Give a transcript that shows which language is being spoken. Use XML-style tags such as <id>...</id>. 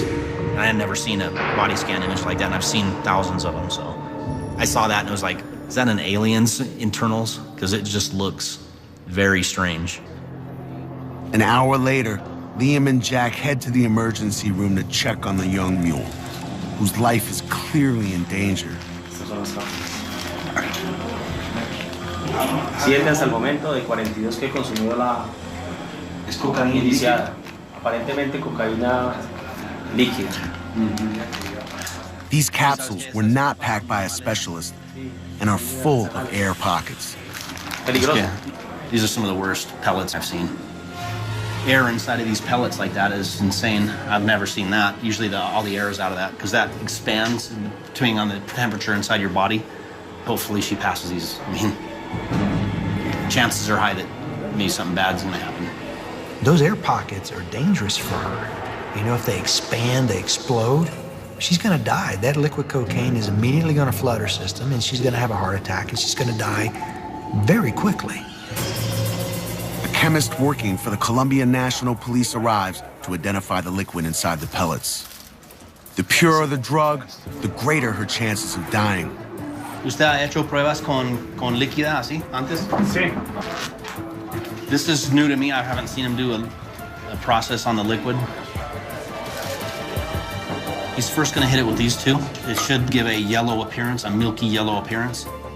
<en>And I had never seen a body scan image like that, and I've seen thousands of them, so I saw that and I was like, is that an alien's internals? Because it just looks very strange. An hour later, Liam and Jack head to the emergency room to check on the young mule, whose life is clearly in danger.</en> <es>7 hasta el momento, de 42 que consumió la es cocaína iniciada. Aparentemente cocaína líquida.</es> <en>These capsules were not packed by a specialist and are full of air pockets. Yeah. These are some of the worst pellets I've seen. Air inside of these pellets like that is insane. I've never seen that. Usually all the air is out of that because that expands depending on the temperature inside your body. Hopefully she passes these. I mean, chances are high that maybe something bad's gonna happen. Those air pockets are dangerous for her. You know, if they expand, they explode, she's gonna die. That liquid cocaine is immediately gonna flood her system and she's gonna have a heart attack and she's gonna die very quickly. A chemist working for the Colombia National Police arrives to identify the liquid inside the pellets. The purer the drug, the greater her chances of dying.</en> <es>¿Usted ha hecho pruebas con líquida así antes? Sí.</es> <en>This is new to me. I haven't seen him do a process on the liquid. He's first going to hit it with these two. It should give a yellow appearance, a milky yellow appearance.</en>